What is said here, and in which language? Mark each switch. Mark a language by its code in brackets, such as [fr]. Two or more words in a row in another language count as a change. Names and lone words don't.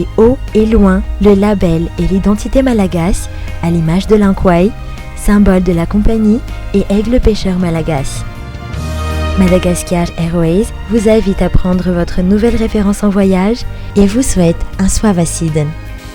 [fr] haut et loin le label et l'identité malagasy à l'image de l'Ankwai, symbole de la compagnie et aigle pêcheur malagasy. Madagascar Airways vous invite à prendre votre nouvelle référence en voyage et vous souhaite un Suavasidan.